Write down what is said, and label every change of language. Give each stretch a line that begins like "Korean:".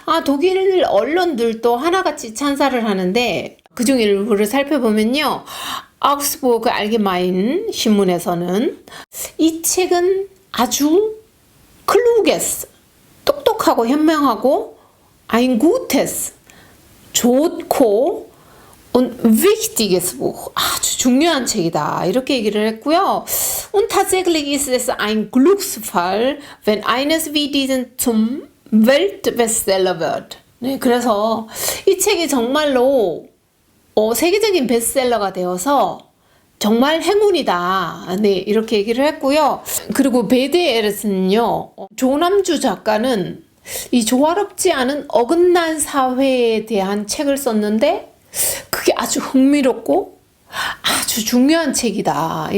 Korean: 독일 언론들도 하나같이 찬사를 하는데 그중 일부를 살펴보면요, 아우스부르크 알게마인 신문에서는 이 책은 아주 클루게스, 똑똑하고 현명하고
German: ein gutes,
Korean: 좋고
German: und wichtiges Buch,
Korean: 아주 중요한 책이다, 이렇게 얘기를 했고요.
German: Und tatsächlich ist es ein Glücksfall, wenn eines wie diesen zum Weltbestseller wird.
Korean: 네, 그래서 이 책이 정말로 세계적인 베스트셀러가 되어서 정말 행운이다. 네, 이렇게 얘기를 했고요. 그리고 베데 에르스는요, 조남주 작가는 이 조화롭지 않은 어긋난 사회에 대한 책을 썼는데 그게 아주 흥미롭고 아주 중요한 책이다.